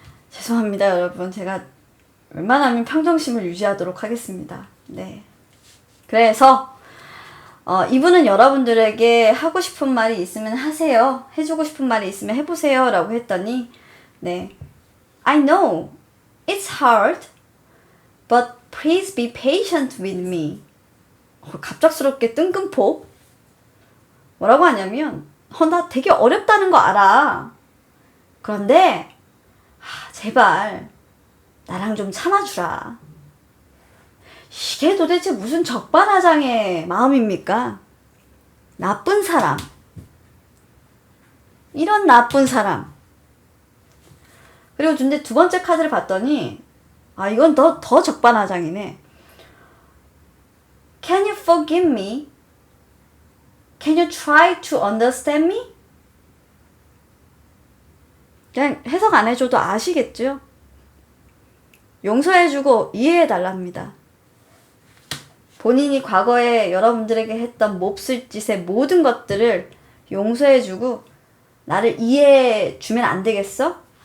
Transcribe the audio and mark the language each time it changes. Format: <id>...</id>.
<ko>죄송합니다, 여러분. 제가 웬만하면 평정심을 유지하도록 하겠습니다. 네. 그래서, 이분은 여러분들에게 하고 싶은 말이 있으면 하세요. 해주고 싶은 말이 있으면 해보세요. 라고 했더니, 네.</ko> <en>I know it's hard, but please be patient with me.</en> <ko>갑작스럽게 뜬금포. 뭐라고 하냐면, 나 되게 어렵다는 거 알아. 그런데, 제발, 나랑 좀 참아주라. 이게 도대체 무슨 적반하장의 마음입니까? 나쁜 사람. 이런 나쁜 사람. 그리고 근데 두 번째 카드를 봤더니, 이건 더 적반하장이네.</ko> <en>Can you forgive me? Can you try to understand me?</en> <ko>그냥 해석 안 해줘도 아시겠죠? 용서해주고 이해해달랍니다. 본인이 과거에 여러분들에게 했던 몹쓸 짓의 모든 것들을 용서해주고 나를 이해해주면 안 되겠어?</ko>